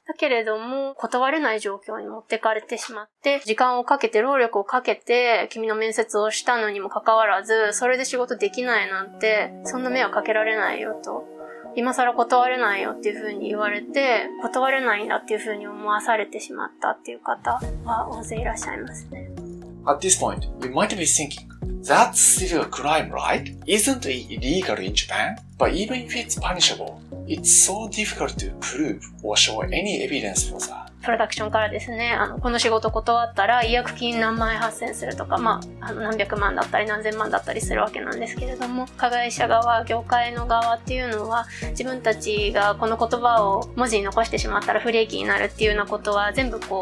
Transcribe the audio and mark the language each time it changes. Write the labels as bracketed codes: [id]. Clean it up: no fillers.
[ja] だけれども、断れない状況に持ってかれてしまって、時間をかけて、労力をかけて、君の面接をしたのにもかかわらず、それで仕事できないなんて、そんな迷惑かけられないよと。今更断れないよっていう風に言われて、断れないんだっていう風に思わされてしまったっていう方は大勢いらっしゃいますね。 [en] At this point, you might be thinking, that's still a crime, right? Isn't it illegal in Japan? But even if it's punishable, it's so difficult to prove or show any evidence for that. [ja] プロダクションからですね、この仕事断ったら違約金何万円発生するとか、何百万だったり何千万だったりするわけなんですけれども、加害者側、業界の側っていうのは、自分たちがこの言葉を文字に残してしまったら不利益になるっていうようなことは全部